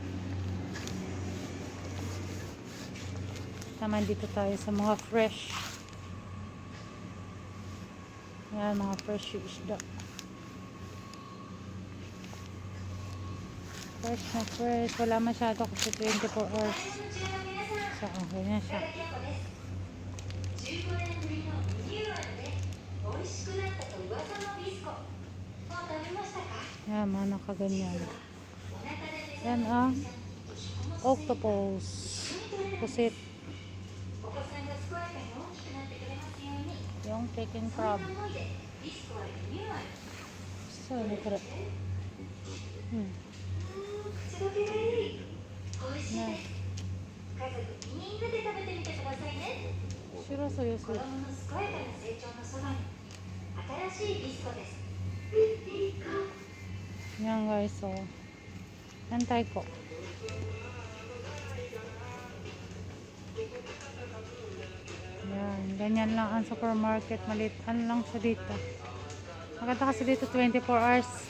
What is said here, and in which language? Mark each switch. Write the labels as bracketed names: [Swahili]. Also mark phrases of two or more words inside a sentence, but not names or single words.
[Filipino] Naman dito tayo sa mga fresh. Ayan, mga fresh isda. Fresh na fresh. Wala masyado kasi 24 hours. So, ganyan siya. [Japanese] 15 年ぶりのリニューアルで美味しくなったと噂のビスコ。もう食べましたか？ [Filipino] Ayan, mga nakaganyan. [Japanese] お腹で目 [Filipino] Yan [Japanese] 覚 [Filipino] ang [Japanese] めた [Filipino] octopus. Pusit. [Japanese] お子さんが健やかに大きくなってくれますように。 [Filipino] Yung chicken [Japanese] そんな [Filipino] crab. [Japanese] 思いでビスコはリニューアル。 [Filipino] So, ano kaya? [Japanese] 口どけがいい。美味しいです。家族みんなで食べてみてくださいね。 [English] Sure, so yes. 子供の健やかな成長のそばに新しいビスコです。 [Filipino] Yan guys, so. Antay ko. Yan, ganyan lang ang supermarket. Malitan lang siya dito. Maganda kasi dito 24 hours.